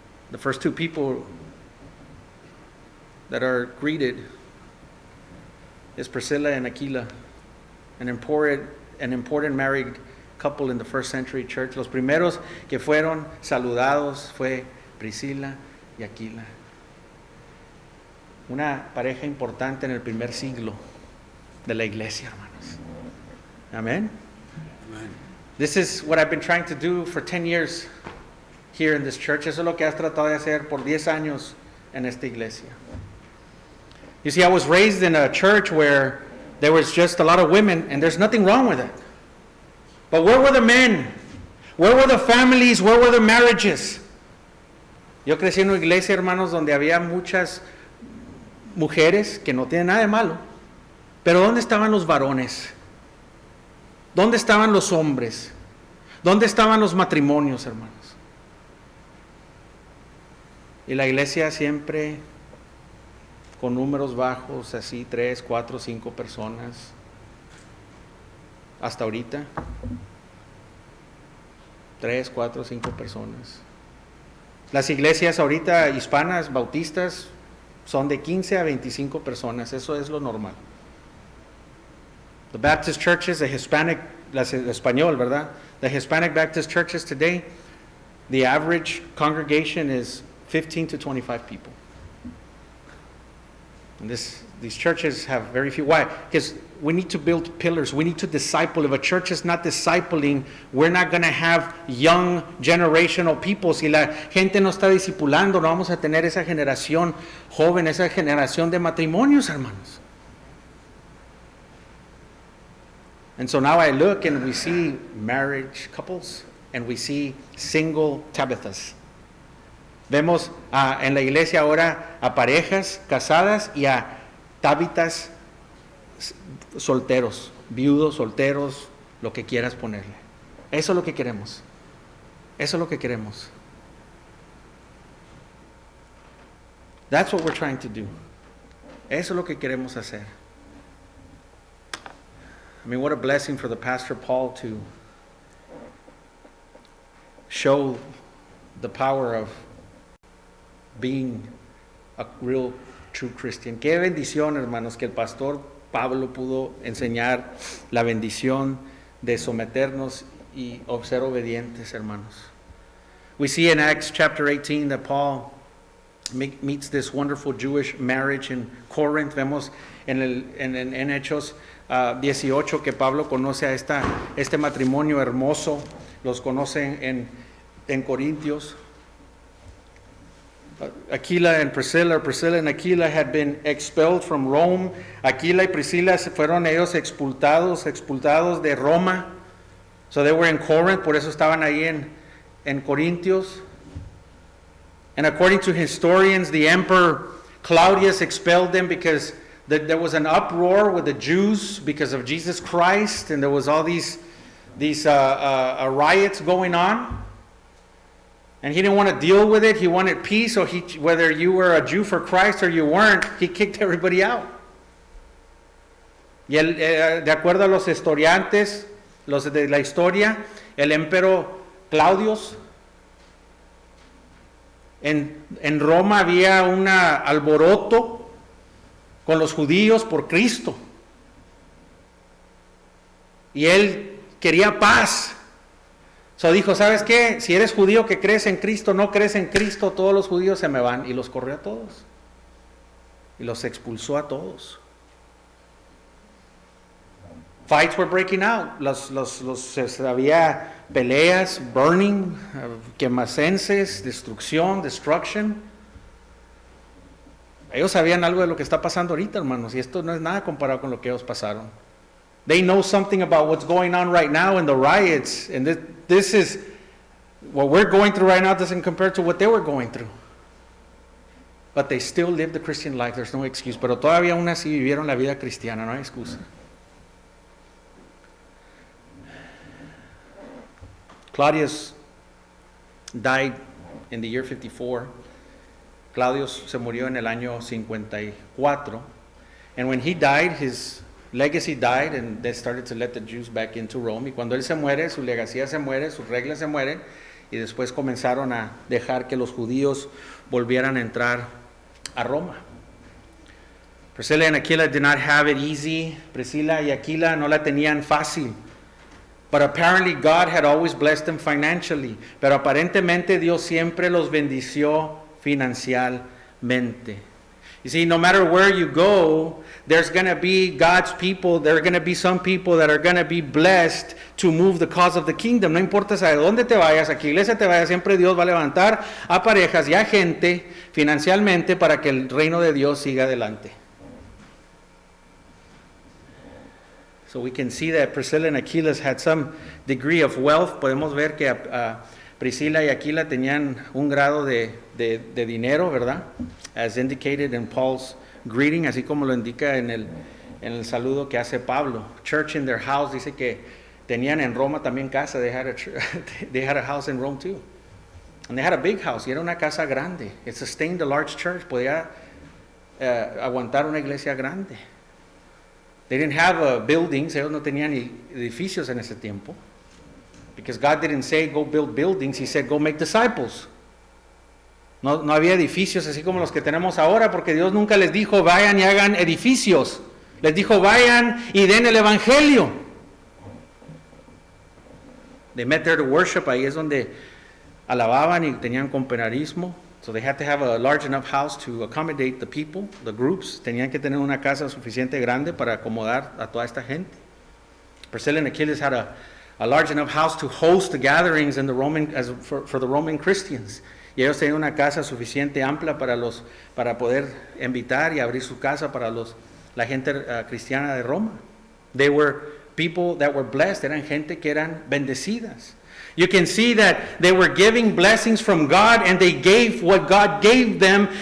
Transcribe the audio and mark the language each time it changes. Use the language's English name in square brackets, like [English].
[English] The first two people that are greeted is Priscilla and Aquila, an important married couple in the first century church. [Spanish] Los primeros que fueron saludados fue Priscila y Aquila. Una pareja importante en el primer siglo de la iglesia, hermanos. Amen. Amen. [English] This is what I've been trying to do for 10 years here in this church. [Spanish] Eso es lo que has tratado de hacer por 10 años en esta iglesia. [English] You see, I was raised in a church where there was just a lot of women, and there's nothing wrong with it. But where were the men? Where were the families? Where were the marriages? [Spanish] Yo crecí en una iglesia, hermanos, donde había muchas mujeres, que no tienen nada de malo, pero ¿dónde estaban los varones? ¿Dónde estaban los hombres? ¿Dónde estaban los matrimonios, hermanos? Y la iglesia siempre con números bajos, así 3, 4, 5 personas, hasta ahorita, 3, 4, 5 personas. Las iglesias ahorita hispanas, bautistas, son de 15 a 25 personas, eso es lo normal. [English] The Baptist churches, the Hispanic, [Spanish] español, ¿verdad? [English] The Hispanic Baptist churches today, the average congregation is 15 to 25 people. And these churches have very few. Why? Because we need to build pillars. We need to disciple. If a church is not discipling, we're not going to have young generational people. [Spanish] Si la gente no está discipulando, no vamos a tener esa generación joven, esa generación de matrimonios, hermanos. [English] And so now I look and we see marriage couples and we see single Tabithas. [Spanish] Vemos en la iglesia ahora a parejas casadas y a Tabitas solteros, viudos, solteros, lo que quieras ponerle. Eso es lo que queremos. Eso es lo que queremos. [English] That's what we're trying to do. [Spanish] Eso es lo que queremos hacer. [English] I mean, what a blessing for the Pastor Paul to show the power of being a real true Christian. [Spanish] Qué bendición, hermanos, que el pastor Pablo pudo enseñar la bendición de someternos y ser obedientes, hermanos. [English] We see in Acts chapter 18 that Paul meets this wonderful Jewish marriage in Corinth. [Spanish] Vemos en Hechos 18 que Pablo conoce a este matrimonio hermoso. Los conocen en Corintios. [English] Aquila and Priscilla and Aquila had been expelled from Rome. [Spanish] Aquila y Priscila fueron ellos expulsados de Roma. [English] So they were in Corinth, [Spanish] por eso estaban ahí en Corintios. [English] And according to historians, the emperor Claudius expelled them because there was an uproar with the Jews because of Jesus Christ, and there was all these riots going on. And he didn't want to deal with it. He wanted peace. So whether you were a Jew for Christ or you weren't, he kicked everybody out. [Spanish] Y de acuerdo a los historiantes, los de la historia, el emperador Claudius, en Roma había un alboroto con los judíos por Cristo. Y él quería paz. So dijo, ¿sabes qué? Si eres judío que crees en Cristo, no crees en Cristo, todos los judíos se me van. Y los corrió a todos. Y los expulsó a todos. [English] Fights were breaking out. [Spanish] Había peleas, burning, quemacenses, destruction. Ellos sabían algo de lo que está pasando ahorita, hermanos. Y esto no es nada comparado con lo que ellos pasaron. [English] They know something about what's going on right now in the riots. And this is, what we're going through right now doesn't compare to what they were going through. But they still live the Christian life. There's no excuse. [Spanish] Pero todavía aún así vivieron la vida cristiana. No hay excusa. [English] Claudius died in the year 54. [Spanish] Claudius se murió en el año 54. [English] And when he died, his legacy died, and they started to let the Jews back into Rome. [Spanish] Y cuando él se muere, su legacía se muere, sus reglas se mueren, y después comenzaron a dejar que los judíos volvieran a entrar a Roma. [English] Priscilla and Aquila did not have it easy. [Spanish] Priscila y Aquila no la tenían fácil. [English] But apparently God had always blessed them financially. [Spanish] Pero aparentemente Dios siempre los bendició financieramente. [English] You see, no matter where you go, there's going to be God's people. There are going to be some people that are going to be blessed to move the cause of the kingdom. [Spanish] No importa a dónde te vayas, a qué iglesia te vayas, siempre Dios va a levantar a parejas y a gente financieramente para que el reino de Dios siga adelante. [English] So we can see that Priscilla and Aquila had some degree of wealth. [Spanish] Podemos ver que Priscila y Aquila tenían un grado de dinero, ¿verdad? [English] As indicated in Paul's greeting, [Spanish] así como lo indica en el saludo que hace Pablo. [English] Church in their house, [Spanish] dice que tenían en Roma también casa. [English] They had a house in Rome too. And they had a big house, [Spanish] y era una casa grande. [English] It sustained a large church. [Spanish] Podía aguantar una iglesia grande. [English] They didn't have buildings. [Spanish] Ellos no tenían edificios en ese tiempo. [English] Because God didn't say go build buildings, He said go make disciples. [Spanish] No había edificios así como los que tenemos ahora, porque Dios nunca les dijo vayan y hagan edificios. Les dijo vayan y den el evangelio. [English] They met there to worship. [Spanish] Ahí es donde alababan y tenían compañerismo. [English] So they had to have a large enough house to accommodate the people, the groups. [Spanish] Tenían que tener una casa suficiente grande para acomodar a toda esta gente. [English] Priscilla and Achilles had a large enough house to host the gatherings in the for the Roman Christians. [Spanish] Y ellos tenían una casa suficiente amplia para poder invitar y abrir su casa para la gente cristiana de Roma. [English] They were people that were blessed, [Spanish] eran gente que eran bendecidas. [English] You can see that they were giving blessings from God and they gave what God gave them.